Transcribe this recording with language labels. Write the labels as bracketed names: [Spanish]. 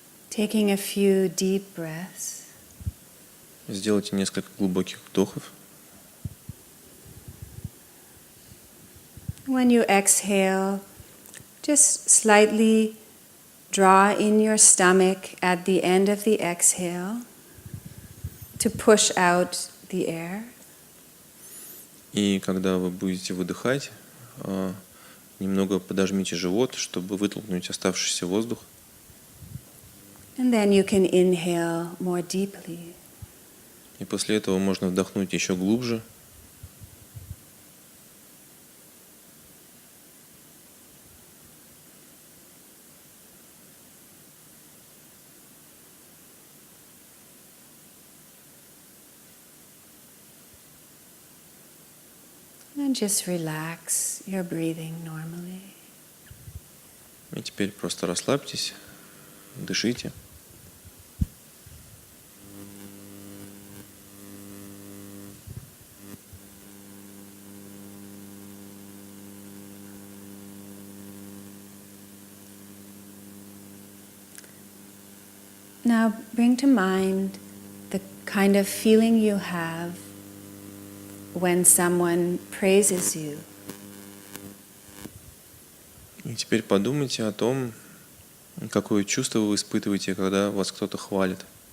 [English] Taking a few deep breaths. [Russian] Сделайте несколько глубоких вдохов. [English] When you exhale, just slightly draw in your stomach at the end of the exhale to push out the air. [Russian] И когда вы будете выдыхать, немного подожмите живот, чтобы вытолкнуть оставшийся воздух. [English] And then you can inhale more deeply. [Russian] И после этого можно вдохнуть еще глубже. [English] And just relax your breathing normally. [Russian] И теперь просто расслабьтесь, дышите. [English] Now bring to mind the kind of feeling you have when someone praises you. [Russian] И теперь подумайте о том, какое чувство вы испытываете, когда вас кто-то хвалит.